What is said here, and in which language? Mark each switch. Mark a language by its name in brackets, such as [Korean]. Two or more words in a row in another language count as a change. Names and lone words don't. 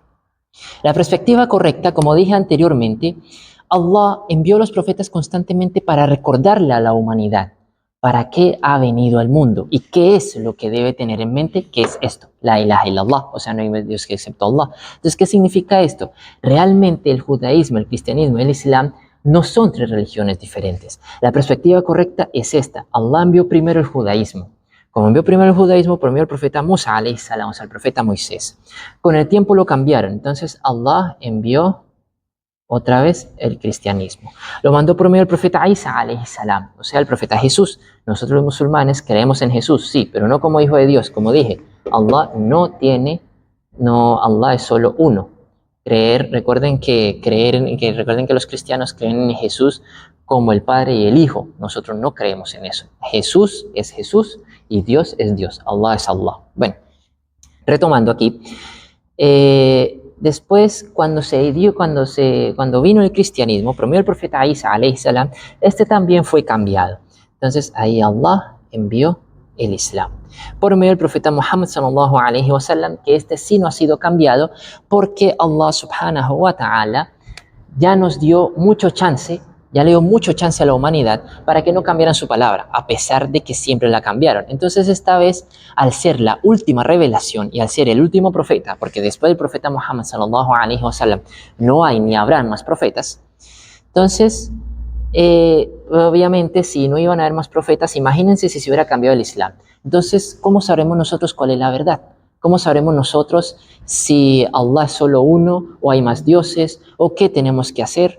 [Spanish] La perspectiva correcta, como dije anteriormente, Allah envió a los profetas constantemente para recordarle a la humanidad para qué ha venido al mundo y qué es lo que debe tener en mente, que es esto, [Arabic] لا إله إلا الله, [Spanish] o sea, no hay Dios que excepto Allah. Entonces, ¿qué significa esto? Realmente el judaísmo, el cristianismo y el islam no son tres religiones diferentes. La perspectiva correcta es esta. Allah envió primero el judaísmo. Como envió primero el judaísmo, por medio del profeta Musa, [Arabic] عليه السلام, [Spanish] o sea, el profeta Moisés. Con el tiempo lo cambiaron. Entonces, Allah envió otra vez el cristianismo. Lo mandó por medio del profeta Isa, [Arabic] عليه السلام, [Spanish] o sea, el profeta Jesús. Nosotros los musulmanes creemos en Jesús, sí, pero no como hijo de Dios. Como dije, Allah Allah es solo uno. Recuerden que los cristianos creen en Jesús como el Padre y el Hijo. Nosotros no creemos en eso. Jesús es Jesús y Dios es Dios. Allah es Allah. Bueno, retomando aquí. Después, cuando vino el cristianismo, por medio del profeta Isa, [Arabic] عليه السلام, [Spanish] este también fue cambiado. Entonces, ahí Allah envió el Islam. Por medio del profeta Muhammad [Arabic] صلى الله عليه وسلم, [Spanish] que este sí no ha sido cambiado, porque Allah [Arabic] سبحانه وتعالى [Spanish] ya nos dio mucho chance, ya le dio mucho chance a la humanidad para que no cambiaran su palabra, a pesar de que siempre la cambiaron. Entonces esta vez, al ser la última revelación y al ser el último profeta, porque después del profeta Muhammad [Arabic] صلى الله عليه وسلم [Spanish] no hay ni habrán más profetas, entonces obviamente si no iban a haber más profetas, imagínense si se hubiera cambiado el Islam. Entonces, ¿cómo sabremos nosotros cuál es la verdad? ¿Cómo sabremos nosotros si Allah es solo uno o hay más dioses o qué tenemos que hacer?